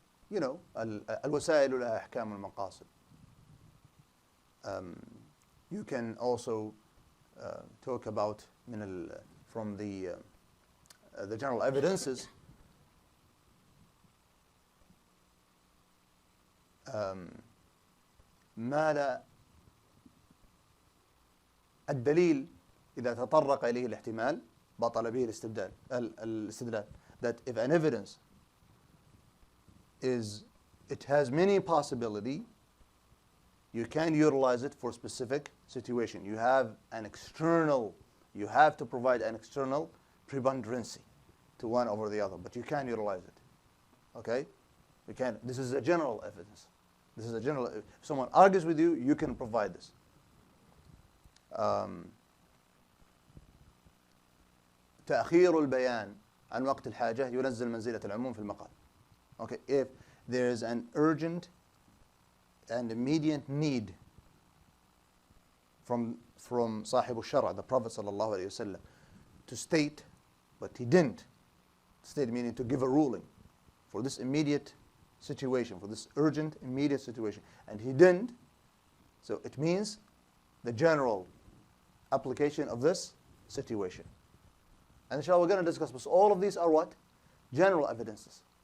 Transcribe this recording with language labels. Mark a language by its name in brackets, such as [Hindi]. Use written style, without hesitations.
[English] You know, [Arabic] al-wasa'il laha ahkam al-maqasid. [English] You can also talk about from the the general evidences, [Arabic] ما لا الدليل إذا تطرق إليه الاحتمال بطل به الاستدلال. [English] That if an evidence it has many possibility, you can utilize it for specific situation. You have to provide an external preponderancy to one over the other, but you can utilize it. Okay? You can. This is a general evidence. If someone argues with you, you can provide this. [Arabic] تأخير البيان عن وقت الحاجة ينزل منزلة العموم في المقال. [English] Okay, if there is an urgent and immediate need from [Arabic] صاحب الشرع, [English] the Prophet sallallahu alaihi wasallam, to state, but he didn't state, meaning to give a ruling for this immediate situation, for this urgent immediate situation, and he didn't, so it means the general application of this situation. And inshallah we're going to discuss this. All of these are what? General evidences.